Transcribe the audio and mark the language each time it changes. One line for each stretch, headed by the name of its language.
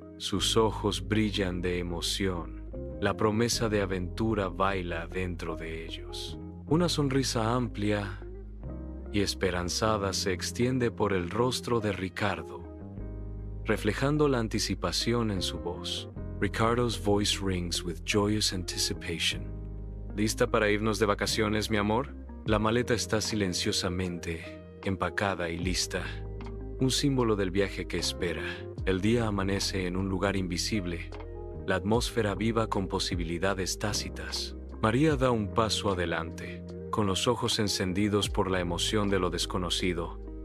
Spanish: Sus ojos brillan de emoción. La promesa de aventura baila dentro de ellos. Una sonrisa amplia y esperanzada se extiende por el rostro de Ricardo, reflejando la anticipación en su voz.
English: Ricardo's voice rings with joyous anticipation.
Spanish: ¿Lista para irnos de vacaciones, mi amor? La maleta está silenciosamente empacada y lista, un símbolo del viaje que espera. El día amanece en un lugar invisible, la atmósfera viva con posibilidades tácitas. María da un paso adelante, con los ojos encendidos por la emoción de lo desconocido,